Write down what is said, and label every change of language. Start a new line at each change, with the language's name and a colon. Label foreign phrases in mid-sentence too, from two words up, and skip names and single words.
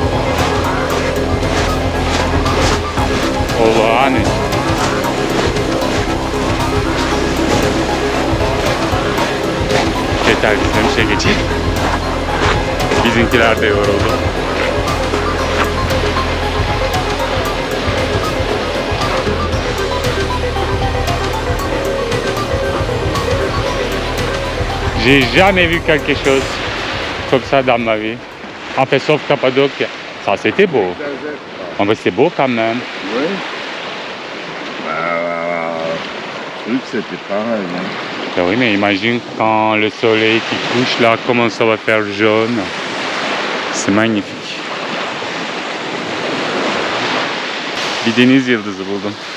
Turkish: Olağanüstü. Yeter bizden bir şey geçeyim. Bizimkiler de yoruldu.
French: J'ai jamais vu quelque chose comme ça dans ma vie. En fait, sauf Cappadoce. Ça, c'était beau. En fait, c'est beau quand même. Oui. Truc, c'était pareil. Hein. Ben oui, mais imagine quand le soleil qui couche là, comment ça va faire jaune. C'est magnifique.
Turkish: Bir deniz yıldızı buldum.